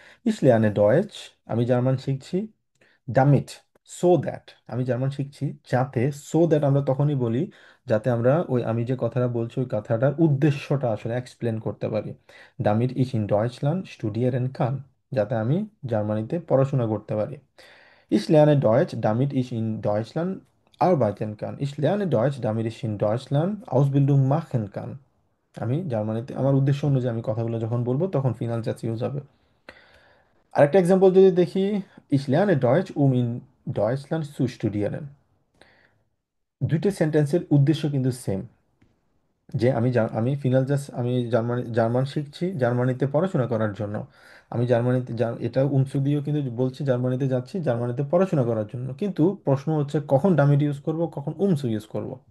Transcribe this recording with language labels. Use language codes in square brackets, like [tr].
[de] ইসলিয়ানে ডয়েচ, [bn] আমি German শিখছি। Dammit, so that, আমি জার্মান শিখছি যাতে, সো দ্যাট আমরা তখনই বলি যাতে আমরা ওই আমি যে কথাটা বলছি ওই কথাটার উদ্দেশ্যটা আসলে এক্সপ্লেন করতে পারি। [de] ডামিট ইস ইন ডয়েচল্যান্ড স্টুডিয়ারেন কান, [bn] যাতে আমি জার্মানিতে পড়াশোনা করতে পারি। [de] Ich lerne Deutsch, damit ich in Deutschland arbeiten kann. Ich lerne Deutsch, damit ich in Deutschland Ausbildung machen kann. [bn] আমি জার্মানিতে আমার উদ্দেশ্য অনুযায়ী আমি কথাগুলো যখন বলবো তখন ফিনাল জাতীয় ইউজ হবে। আরেকটা এক্সাম্পল যদি দেখি, [de] ich lerne Deutsch, in Deutschland zu studieren। [bn] দুইটা সেন্টেন্সের উদ্দেশ্য কিন্তু সেম, যে আমি ফিনাল জাস্ট আমি জার্মান শিখছি জার্মানিতে পড়াশোনা করার জন্য। আমি জার্মানিতে এটা উনসু দিয়েও কিন্তু বলছি জার্মানিতে যাচ্ছি জার্মানিতে পড়াশোনা করার জন্য, কিন্তু প্রশ্ন হচ্ছে কখন ডামিট ইউজ করব, কখন উমসু ইউজ করব।